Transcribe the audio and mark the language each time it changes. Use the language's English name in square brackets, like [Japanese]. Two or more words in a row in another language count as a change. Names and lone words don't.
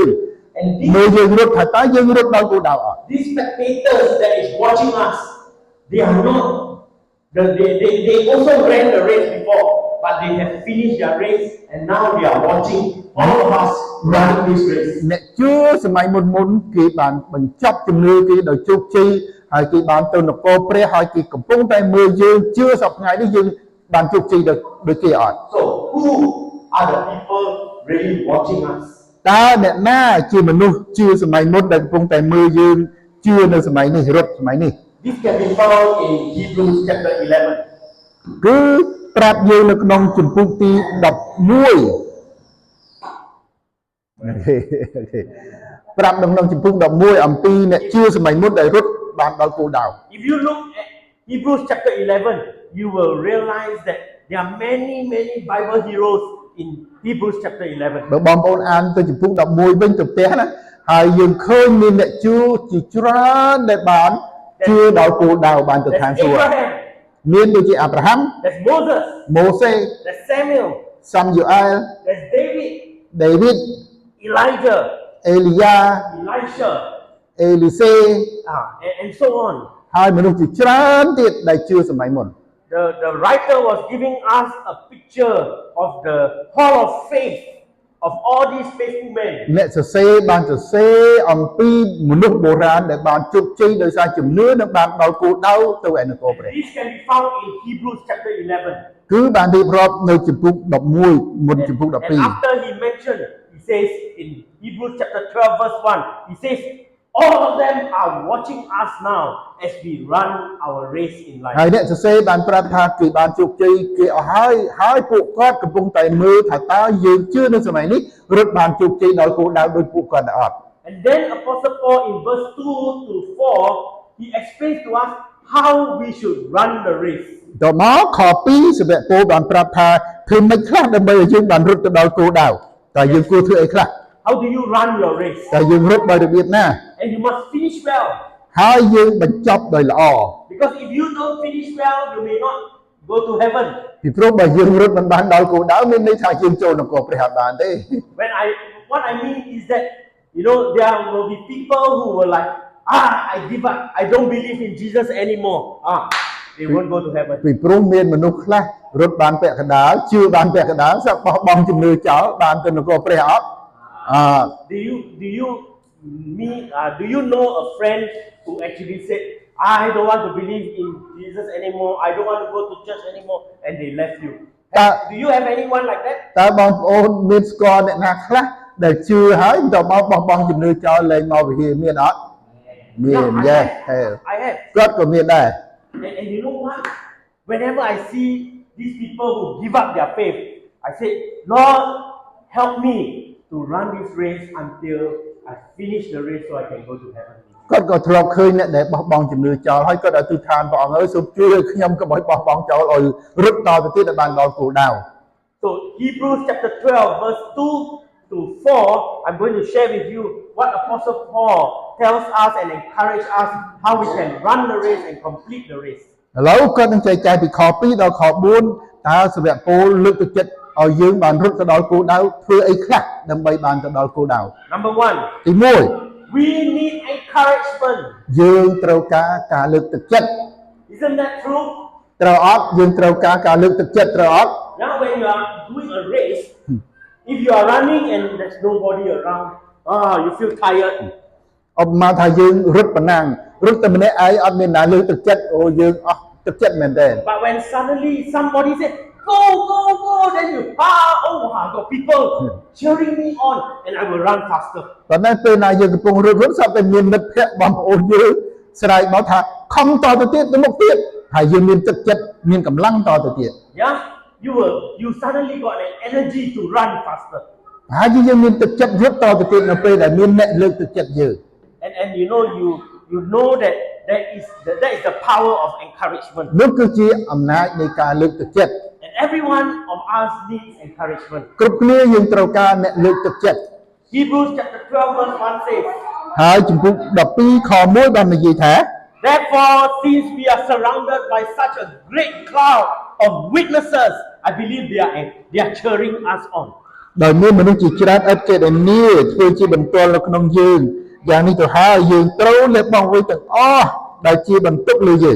[English] And [Khmer] មើលយើងរត់ថាតើយើងរត់ដល់គោលដៅអត់ [English] these spectators that is watching us, they are not, they also ran the race before, but they have finished their race and now they are watching all of us running this race. [Khmer] អ្នកជឿសម័យមុនគេបានបញ្ចប់ជំនឿគេដោយជោគជ័យហើយគេបានទៅនគរព្រះហើយគេកំពុងតែមើលយើងជឿសប្តាហ៍នេះយើងបានជោគជ័យដូចគេអត់ [English] So who are the people really watching us? [Khmer] តើអ្នកណាជាមនុស្សជឿសម័យមុនដែលកំពុងតែមើលយើងជឿនៅសម័យនេះរត់សម័យនេះ [English] This can be found in Hebrews chapter 11. [Khmer] គឺប្រាប់យើងនៅក្នុងជំពូកទី11ប្រាប់នៅក្នុងជំពូក11អំពីអ្នកជឿសម័យមុនដែលរត់បានដល់គោលដៅ [English] If you look at Hebrews chapter 11, you will realize that there are many Bible heroes in Hebrews chapter 11. [Khmer] បើបងប្អូនអានទៅជំពូក11វិញទៅផ្ទះណាហើយយើងឃើញមានអ្នកជឿជាច្រើនដែលបានជឿដល់គោលដៅបានទៅខាង [English] There's [Khmer] សួគ៌ [English] Abraham, [Khmer] មានដូចជាអាប់រ៉ាហាំ [English] there's Moses, [Khmer] ម៉ូសេ [English] there's Samuel, [Khmer] សាំយូអែល [English] there's David, [Khmer] ដេវីត [English] Elijah, [Khmer] អេលីយ៉ា [English] Elisha, [Khmer] អេលីសេ [English] and so on. [Khmer] ហើយមនុស្សជាច្រើនទៀតដែលជឿសម័យមុន [English] The writer was giving us a picture of the hall of faith of all these faithful men. [Khmer] អ្នកសរសេរបានសរសេរអំពីមនុស្សបុរាណដែលបានជោគជ័យដោយសារជំនឿនិងបានដល់គោលដៅទៅឯនគរព្រះ [English] This can be found in Hebrews chapter 11. [Khmer] គឺបានរៀបរាប់នៅជំពូក11មុនជំពូក [English] And after he mentioned, he says in Hebrews chapter 12 verse 1, he says, all of them are watching us now as we run our race in [Khmer] ហើយ [English] life. [Khmer] អ្នកសរសេរបានប្រាប់ថាគេបានជោគជ័យគេអស់ហើយពួកគាត់កំពុងតែមើលថាតើយើងជឿនៅសម័យនេះរត់បានជោគជ័យដល់គោលដៅដោយពួកគាត់ដែរអត់ [English] And then Apostle Paul in verse 2 to 4, he explains to us how we should run the race. [Khmer] តមកខ2សម្រាប់ពលបានប្រាប់ថាធ្វើម៉េចខ្លះដើម្បីឲ្យយើងបានរត់ទៅដល់គោលដៅតើយើងគួរធ្វើអីខ្លះ [English] How do you run your race? [Khmer] តើយើងរត់ដោយរបៀបណា [English] And you must finish well. [Khmer] ហើយយើងបញ្ចប់ដោយល្អ [English] Because if you don't finish well, you may not go to heaven. [Khmer] ពីព្រោះបើយើងរត់មិនបានដល់គោលដៅមានន័យថាយើងចូលនគរព្រះអត់បានទេ [English] What I mean is that, you know, there will be people who will like, I give up. I don't believe in Jesus anymore. They won't go to heaven. [Khmer] ពីព្រោះមានមនុស្សខ្លះរត់បានពាក់កណ្ដាលជឿបានពាក់កណ្ដាលសឹកបោះបង់ជំនឿចោលបានទៅនគរព្រះអត់ [English] Do you know a friend who actually said, I don't want to believe in Jesus anymore. I don't want to go to church anymore, and they left you. Do you have anyone like that? [Khmer] តើបងប្អូនមានស្គាល់អ្នកណាខ្លះដែលជឿហើយទៅមកបោះបង់ជំនឿចោលលែងមកវិហារមានអត់មាន [English] Yeah, [Khmer] យេ [English] I have. [Khmer] គាត់ក៏មានដែរ [English] And you know what? Whenever I see these people who give up their faith, I say, Lord, help me to run this race until I finish the race so I can go to heaven. [Khmer] គាត់ក៏ធ្លាប់ឃើញអ្នកដែលបោះបង់ជំនឿចោលហើយគាត់អធិដ្ឋានព្រះអង្គអើយសូមជួយឲ្យខ្ញុំកុំឲ្យបោះបង់ចោលឲ្យរត់តទៅទៀតឲ្យបានដល់គោលដៅ [English] So Hebrews chapter 12 verse 2 to 4, I'm going to share with you what Apostle Paul tells us and encourage us how we can run the race and complete the race. [Khmer] ឥឡូវគាត់នឹងចែកចាយពីខ2ដល់ខ4តើសាវកពូលលើកទឹកចិត្តឲ្យយើងបានរត់ទៅដល់គោលដៅធ្វើអីខ្លះដើម្បីបានទៅដល់គោលដៅ [English] Number 1, [Khmer] ទី1 [English] we need encouragement. [Khmer] យើងត្រូវការលើកទឹកចិត្ត [English] Isn't that true? [Khmer] ត្រូវអត់យើងត្រូវការលើកទឹកចិត្តត្រូវអត់ [English] Now when you are doing a race, if you are running and there's nobody around, you feel tired. [Khmer] ឧបមាថាយើងរត់ប៉ុណ្ណារត់តែម្នាក់ឯងអត់មានណាលើកទឹកចិត្តអូយើងអស់ទឹកចិត្តមែនទេ [English] But when suddenly somebody said, go, then you, I've got people cheering me on and I will run faster. [Khmer] ប៉ុន្តែពេលណាយើងកំពុងរត់ស្រាប់តែមានមិត្តភក្តិបងប្អូនយើងស្រែកមកថាខំតទៅទៀតទៅមុខទៀតហើយយើងមានទឹកចិត្តមានកម្លាំងតទៅទៀត [English] Yeah, you suddenly got an energy to run faster. [Khmer] ហើយយើងមានទឹកចិត្តរត់តទៅទៀតនៅពេលដែលមានអ្នកលើកទឹកចិត្តយើង [English] And you know that that is the power of encouragement. [Khmer] នោះគឺជាអំណាចនៃការលើកទឹកចិត្ត [English] And every one of us needs encouragement. [Khmer] គ្រប់គ្នាយើងត្រូវការអ្នកលើកទឹកចិត្ត [English] Hebrews chapter 12 verse 1 says, [Khmer] ហើយជំពូក12ខ1បាននិយាយថា [English] therefore, since we are surrounded by such a great cloud of witnesses, I believe they are cheering us on. [Khmer] ដោយមានមនុស្សជាច្រើនឥតចេតនាធ្វើជាបន្ទាល់នៅក្នុងយើងយ៉ាងនេះទៅហើយយើងត្រូវលះបង់អ្វីទាំងអស់ដែលជាបន្ទុកលើយើង